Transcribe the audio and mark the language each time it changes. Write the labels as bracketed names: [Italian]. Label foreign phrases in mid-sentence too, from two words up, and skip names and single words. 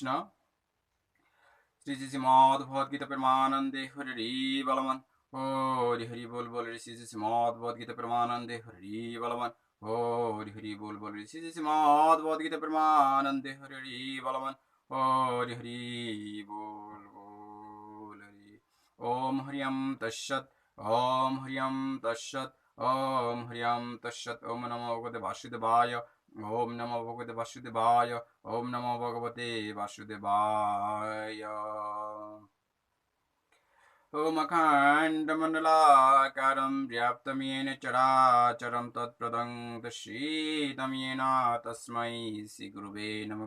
[Bangla] শ্রী শ্রী শ্রীমদ্ ভগবদ গীতা প্রেমানন্দে হরি বলমান হরি হরি বল বল শ্রী শ্রী শ্রীমদ্ ভগবদ গীতা প্রেমানন্দে হরি বলমান হরি হরি বল বল শ্রী শ্রী শ্রীমদ্ ভগবদ গীতা প্রেমানন্দে হরি বলমান হরি হরি বল বল হরি। [Sanskrit] ওম হরিয়ম তৎসৎ, ওম হরিয়ম তৎসৎ, ওম হরিয়ম তৎসৎ। ওম নমো ভগবতে বাসুদেবায়, ওম নমো ভগবতে বাসুদেবায়, ওম নমো ভগবতে বাসুদেবায়। ওম অখণ্ডমণ্ডলাকারं व्याप्तं येन चराचरं तत्पदं दर्शितं येन तस्मै श्रीगुरुवे नमः।